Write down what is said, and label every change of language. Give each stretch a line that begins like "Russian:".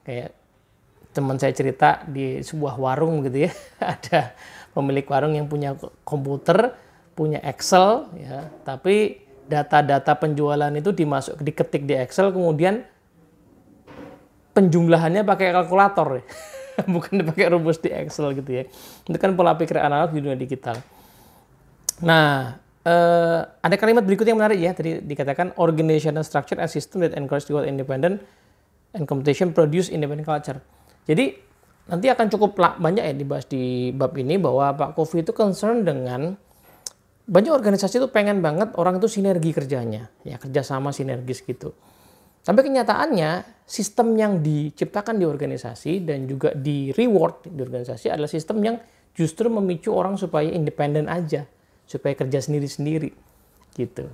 Indonesian: Kayak teman saya cerita di sebuah warung gitu ya, ada pemilik warung yang punya komputer, punya Excel ya, tapi data-data penjualan itu diketik di Excel, kemudian penjumlahannya pakai kalkulator ya. Bukan dipakai rumus di Excel gitu ya. Itu kan pola pikir analog di dunia digital. Nah, ada kalimat berikutnya yang menarik ya. Tadi dikatakan
English: organizational structure and system that encourage reward independent and competition produce independent culture.
Indonesian: Jadi nanti akan cukup banyak ya dibahas di bab ini bahwa Pak Covey itu concern dengan banyak organisasi itu pengen banget orang itu sinergi kerjanya, ya kerjasama sinergis gitu. Tapi kenyataannya sistem yang diciptakan di organisasi dan juga di reward di organisasi adalah sistem yang justru memicu orang supaya independen aja, supaya kerja sendiri-sendiri. gitu.